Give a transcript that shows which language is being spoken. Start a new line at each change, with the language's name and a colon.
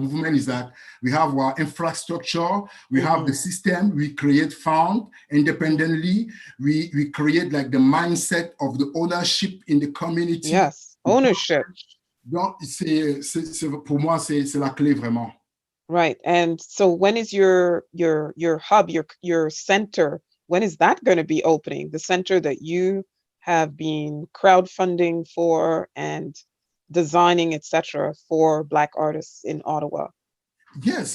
English: A movement is that we have our infrastructure, we have the system, we create fund independently, we create like the mindset of the ownership in the community. Yes, ownership.
French: Donc, pour moi, c'est la clé vraiment.
English: Right. And so when is your hub, your center, when is that going to be opening? The center that you have been crowdfunding for and designing, etc., for Black artists in Ottawa? Yes.